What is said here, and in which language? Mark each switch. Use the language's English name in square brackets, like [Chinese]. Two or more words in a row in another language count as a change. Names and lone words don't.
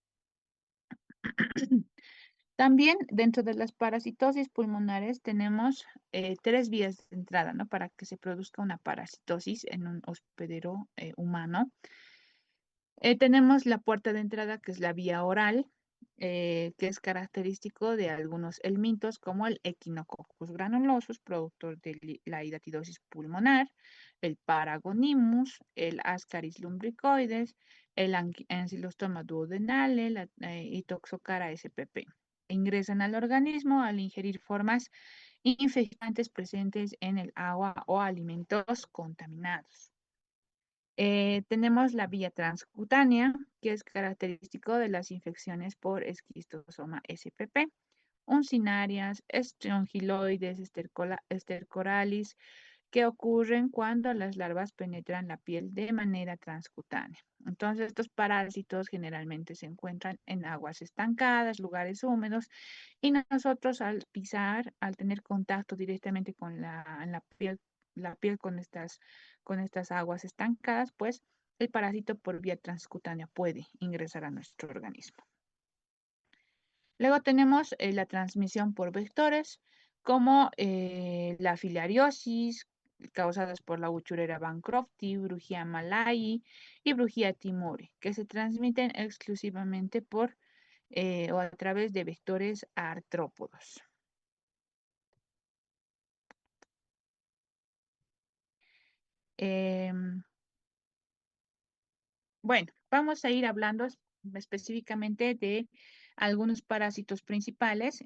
[Spanish] También dentro de las parasitosis pulmonares tenemos tres vías de entrada, ¿no? Para que se produzca una parasitosis en un hospedero humano. Tenemos la puerta de entrada, que es la vía oral, que es característico de algunos helmintos, como el Echinococcus granulosus, productor de la hidatidosis pulmonar, el Paragonimus, el Ascaris lumbricoides, el Ancylostoma duodenale y Toxocara spp. Ingresan al organismo al ingerir formas infectantes presentes en el agua o alimentos contaminados. Tenemos la vía transcutánea, que es característico de las infecciones por esquistosoma spp, uncinarias, estrongiloides, estercoralis, que ocurren cuando las larvas penetran la piel de manera transcutánea. Entonces, estos parásitos generalmente se encuentran en aguas estancadas, lugares húmedos, y nosotros al pisar, al tener contacto directamente con la piel con estas aguas estancadas, pues el parásito por vía transcutánea puede ingresar a nuestro organismo. Luego tenemos la transmisión por vectores, como la filariosis, causadas por la Wuchereria bancrofti, Brugia malayi y Brugia timori, que se transmiten exclusivamente por o a través de vectores artrópodos. Bueno, vamos a ir hablando específicamente de algunos parásitos principales.